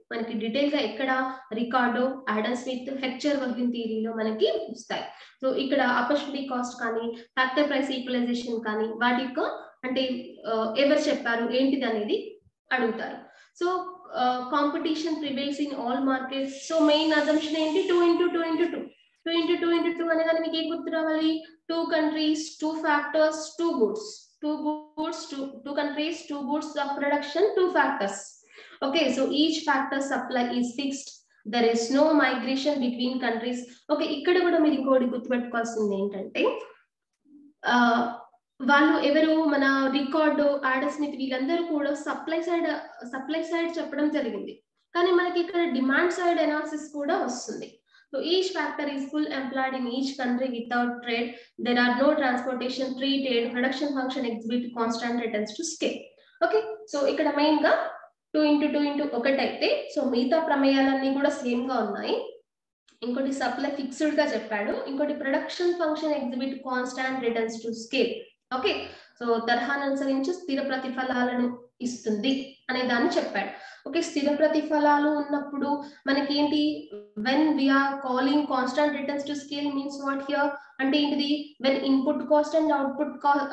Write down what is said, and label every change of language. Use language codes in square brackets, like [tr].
[te] మనకి డీటెయిల్ గా ఎక్కడ రికార్డో, ఆడమ్ స్మిత్, హెక్చర్ వర్కింగ్ థియరీలో మనకి వస్తాయి. సో ఇక్కడ ఆపర్చునిటీ కాస్ట్ కానీ ఫ్యాక్టర్ ప్రైస్ ఈక్వలైజేషన్ కానీ వాటి యొక్క అంటే ఎవరు చెప్పారు ఏంటిది అనేది అడుగుతారు. So [en] Competition prevails in all markets. So main assumption ఏంటి 2 into 2 into 2 2 into 2 into 2 [te] అనగానే మీకు ఏం గుర్తు రావాలి [en] 2 countries 2 factors 2 goods 2 countries 2 goods of production 2 factors. Okay, so each factor supply is fixed, there is no migration between countries. [te] Okay, ఇక్కడ కూడా మీరు ఇంకోటి గుర్తుపెట్టుకోవాల్సింది ఏంటంటే వాళ్ళు ఎవరు మన రికార్డు ఆడమ్ స్మిత్ వీళ్ళందరూ కూడా సప్లై సైడ్ చెప్పడం జరిగింది, కానీ మనకి ఇక్కడ డిమాండ్ సైడ్ అనాలిసిస్ కూడా వస్తుంది. [en] So each factor is full employed in each country without trade. There are no transportation, free trade, production function exhibit constant returns to scale. [te] Okay, so ఇక్కడ main గా 2 into 2 into 1 అయితే so మిగతా ప్రమేయాలన్నీ కూడా same గా ఉన్నాయి. [en] ఇంకోటి supply fixed [te] గా చెప్పాడు, ఇంకోటి [en] Production function exhibit constant returns to scale. [te] Okay, so తరహాను అనుసరించి స్థిర ప్రతిఫలాలను ఇస్తుంది అనే దాన్ని చెప్పాడు. ఓకే, స్థిర ప్రతిఫలాలు ఉన్నప్పుడు మనకి ఏంటి [en] when we are calling constant returns to scale means what here [te] అంటే ఏంటిది [en] when input cost and output cost.